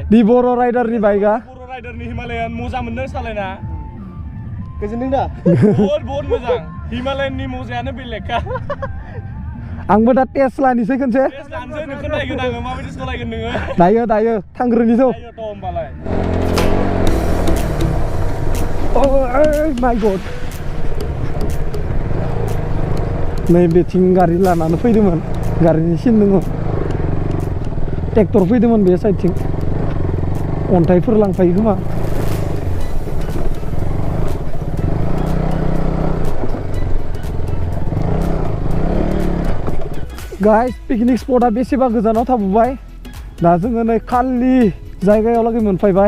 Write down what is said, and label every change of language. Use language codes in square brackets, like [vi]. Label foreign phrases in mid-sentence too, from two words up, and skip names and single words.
[brx] दि बर' राइडारनि बाइकआ बर' राइडारनि हिमालयान मोजां मोनदों सालायना गोजोनदों दा बहुत मोजां हिमालयाननि मजायानो बेलेगखा आंबो दा टेस्ट लानोसै खनसे टेस्ट लानोसै नोंखौ नायगोन आङो माबायदि सालायगोन नोङो दायो थांग्रोनिसै दायो थ' होमबालाय [en] Oh my god [brx] नै बेथिं गारि लानानै फैदोंमोन गारिनि सिन दङ ट्रेक्टर फैदोंमोन बे साइडथिं अन्थाइफोर लांफायो खोमा गाइस [en] picnic spot [brx] बेसेबा गोजानाव थाबोबाय दा जोङो नै खालि जायगायाव लागै मोनफैबाय